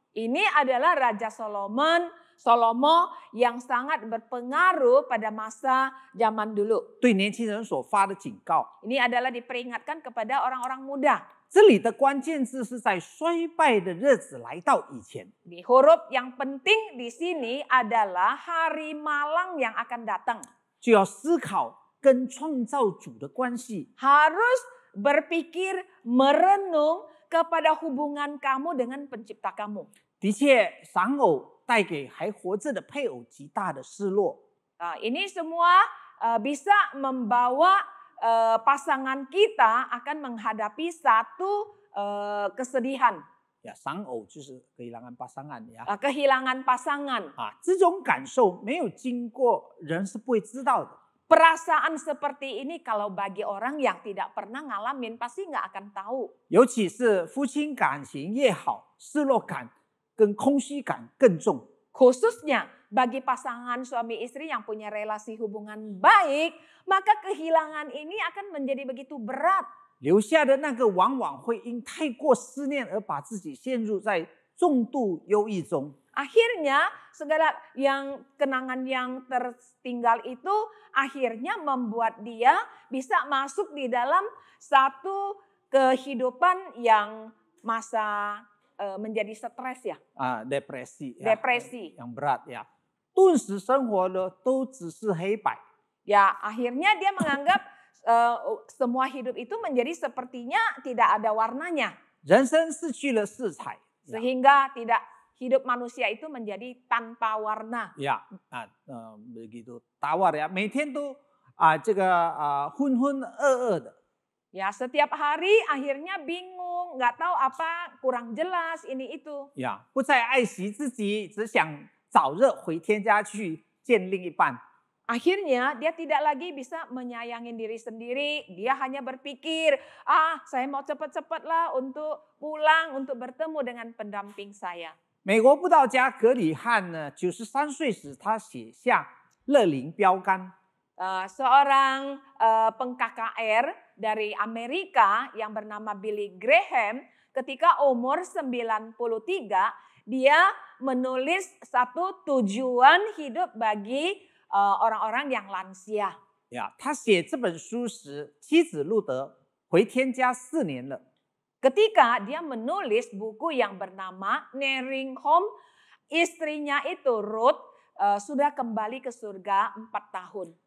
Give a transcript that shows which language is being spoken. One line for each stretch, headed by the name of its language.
Indonesian: Ini adalah Raja Salomo yang sangat berpengaruh pada masa zaman dulu.
Chinese: 对年轻人所发的警告。
Indonesian: Ini adalah diperingatkan kepada orang-orang muda.
Chinese: 这里的关键字是在衰败的日子来到以前。
Indonesian: Di huruf yang penting di sini adalah hari malang yang akan datang.
Chinese: 就要思考跟创造主的关系。
Indonesian: Harus berpikir, merenung kepada hubungan kamu dengan pencipta kamu.
Chinese: 的确，丧偶带给还活着的配偶极大的失落。
Indonesian: Ini semua bisa membawa pasangan kita akan menghadapi satu kesedihan.
Chinese: 丧偶就是
Indonesian: kehilangan pasangan ya. Kehilangan pasangan.
Chinese: 这种感受没有经过人是不会知道的。
Indonesian: Perasaan seperti ini kalau bagi orang yang tidak pernah ngalamin pasti nggak akan tahu.
Chinese: 尤其是夫妻感情越好，失落感跟空虚感更重。
Indonesian: Khususnya bagi pasangan suami istri yang punya relasi hubungan baik, maka kehilangan ini akan menjadi begitu berat.
Chinese: 留下的那个往往会因太过思念而把自己陷入在重度忧郁中。
Indonesian: Akhirnya segala kenangan yang tertinggal itu akhirnya membuat dia bisa masuk di dalam satu kehidupan yang masa menjadi stres ya. Depresi. Depresi. Yang berat ya.
Chinese: 顿时生活的都只是黑白。
Indonesian: Ya, akhirnya dia menganggap semua hidup itu menjadi sepertinya tidak ada warnanya.
Chinese: 人生失去了色彩。
Indonesian: Sehingga hidup manusia itu menjadi tanpa warna. Ya, begitu tawar ya.
Chinese: 每天都这个浑浑噩噩的。
Indonesian: Ya, setiap hari akhirnya bingung, nggak tahu apa, kurang jelas ini itu.
Chinese: 呀，不再爱惜自己，只想早日回天家去见另一半。
Indonesian: Akhirnya dia tidak lagi bisa menyayangi diri sendiri. Dia hanya berpikir, saya mau cepat-cepatlah untuk pulang, untuk bertemu dengan pendamping saya.
Chinese: 美国布道家格里汉呢，93岁时他写下乐龄标杆。
Indonesian: Seorang peng-KKR dari Amerika yang bernama Billy Graham, ketika umur 93, dia menulis satu tujuan hidup bagi orang-orang yang lansia.
Chinese: 呀，他写这本书时，妻子路德回天家4年了。
Indonesian: Ketika dia menulis buku yang bernama Nearing Home, istrinya itu Ruth sudah kembali ke surga 4 tahun.